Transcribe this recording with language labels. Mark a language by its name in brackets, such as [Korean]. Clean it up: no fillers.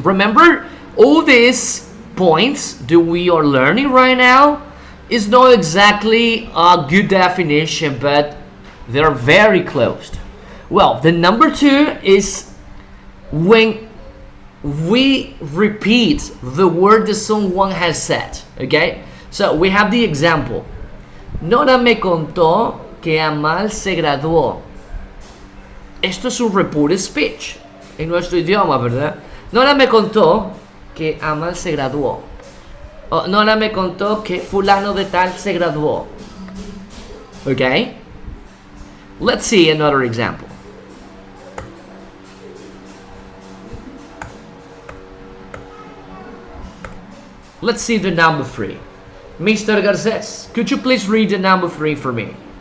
[English] Remember, all these points that we are learning right now is not exactly a good definition, but they're very close. Well, the number 2 is when we repeat the word that someone has said. Okay? So we have the example. [Spanish] Nora me contó que Amal se graduó. Esto es un reported speech en nuestro idioma, ¿verdad? Nora me contó que Amal se graduó. O Nora me contó que fulano de tal se graduó. [English] Okay? Let's see another example. Let's see the number 3. Mr. Garces, could you please read the number 3 for me?